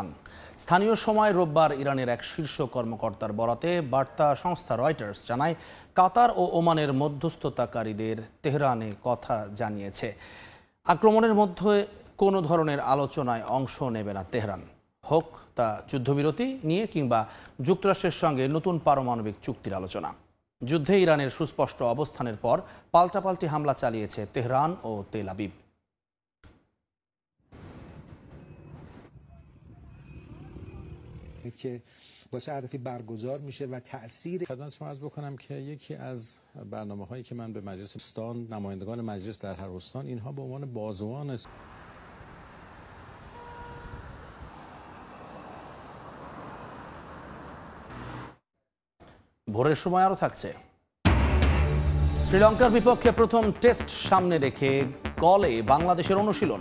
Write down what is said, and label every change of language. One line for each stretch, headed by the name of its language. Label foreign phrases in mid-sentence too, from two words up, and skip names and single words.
Bangla: স্থানীয় সময় রোববার ইরানের এক শীর্ষ কর্মকর্তার বরাতে বার্তা সংস্থা রয়টার্স জানায়, কাতার ও ওমানের মধ্যস্থতাকারীদের তেহরানে কথা জানিয়েছে আক্রমণের মধ্যে কোনো ধরনের আলোচনায় অংশ নেবে না তেহরান, হোক তা যুদ্ধবিরতি নিয়ে কিংবা যুক্তরাষ্ট্রের সঙ্গে নতুন পারমাণবিক চুক্তির আলোচনা। যুদ্ধে ইরানের সুস্পষ্ট অবস্থানের পর পাল্টাপাল্টি হামলা চালিয়েছে তেহরান ও তেল আবিব।
Persian: با چه هدفی برگزار میشه و تأثیر خدمت شما عرض بکنم که یکی از برنامه‌هایی که من به مجلس استان نمایندگان مجلس در هر استان اینها به عنوان بازوان
Bangla: ভোরের সময় আরও থাকছে। শ্রীলঙ্কার বিপক্ষে প্রথম টেস্ট সামনে রেখে গলে বাংলাদেশের অনুশীলন।